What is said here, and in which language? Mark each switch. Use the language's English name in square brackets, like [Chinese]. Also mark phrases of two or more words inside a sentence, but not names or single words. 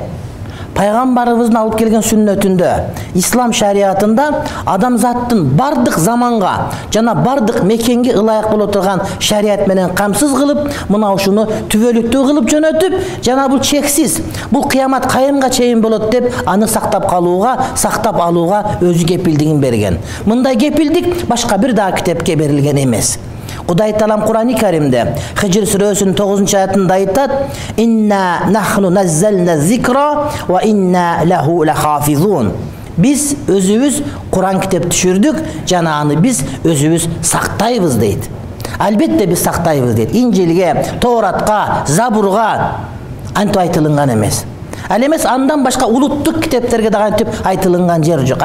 [Kyrgyz] пайгамбарыбыздын алып келген сүннөтүндө, ислам шариятында адамзаттын бардык заманга жана бардык мекенге ылайык боло турган шарият менен камсыз кылып, мына ушуну түбөлүктүү кылып жөнөтүп, жана бул чексиз, бул кыямат кайымга чейин болот деп аны сактап алууга өзү кепилдигин берген. Мындай кепилдик башка бир дагы китепке берилген эмес. Кудай Таалам Кур'ан-ы Керимде Хижр сүрөсүнүн 9-аятында айтат: [Arabic] "إنا نحن نزلنا الذكر وإنا له لحافظون." [Kyrgyz] Биз өзүбүз Кур'ан китеп түшүрдүк, жана аны биз өзүбүз сактайбыз дейт. Албетте биз сактайбыз дейт. Инжилге, Тооратка, Забурга антип айтылган эмес. Ал эмес андан башка улуттук китептерге дагы антип айтылган жер жок.